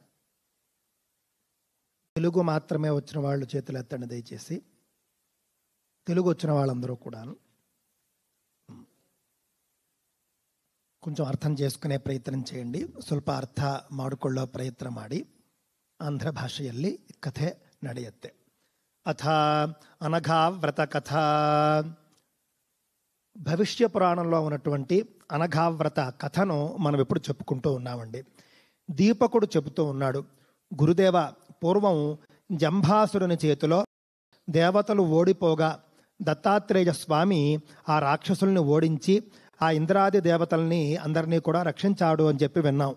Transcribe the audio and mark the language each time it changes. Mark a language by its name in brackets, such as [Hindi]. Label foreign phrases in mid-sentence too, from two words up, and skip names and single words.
[Telugu] తెలుగు మాత్రమే వచ్చిన వాళ్ళు చేతులు ఎత్తండి దయచేసి. తెలుగు వచ్చిన వాళ్ళందరూ కూడా కొంచెం ಅರ್ಥ చేసుకునే ಪ್ರಯತ್ನ చేయండి. [Kannada] ಸ್ವಲ್ಪ ಅರ್ಥ ಮಾಡಿಕೊಳ್ಳೋ ಪ್ರಯತ್ನ ಮಾಡಿ. ಆಂಧ್ರ ಭಾಷೆಯಲ್ಲಿ ಕಥೆ ನಡೆಯುತ್ತೆ. [Sanskrit] ಅಥ ಅನಘಾ ವ್ರತ ಕಥಾ. [Telugu] భవిష్య పురాణంలో ఉన్నటువంటి అనఘావ్రత కథను మనం ఇప్పుడు చెప్పుకుంటూ ఉన్నామండి. దీపకుడు చెబుతూ ఉన్నాడు, గురుదేవ, పూర్వం జంభాసురుని చేతిలో దేవతలు ఓడిపోగా దత్తాత్రేయ స్వామి ఆ రాక్షసుల్ని ఓడించి ఆ ఇంద్రాది దేవతల్ని అందరినీ కూడా రక్షించాడు అని చెప్పి విన్నాం.